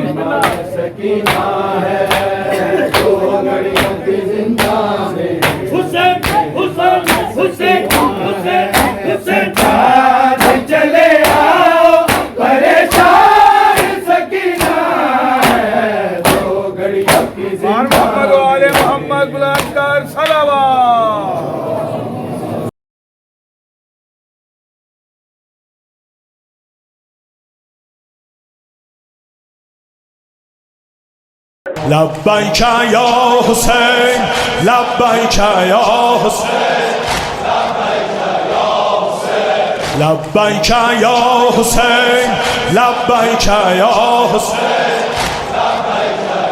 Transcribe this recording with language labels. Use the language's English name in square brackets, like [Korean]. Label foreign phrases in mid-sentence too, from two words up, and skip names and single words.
[Hindi] सकीना है दो घड़ियों की जिंदा में हुसैन हुसैन हुसैन हुसैन हुसैन साथ चले आओ परेशान सकीना है दो घड़ियों की जिंदा वाले मोहम्मद बुलंद कर सलावत [Arabic] لبیک یا حسین لبیک یا حسین لبیک یا حسین لبیک یا حسین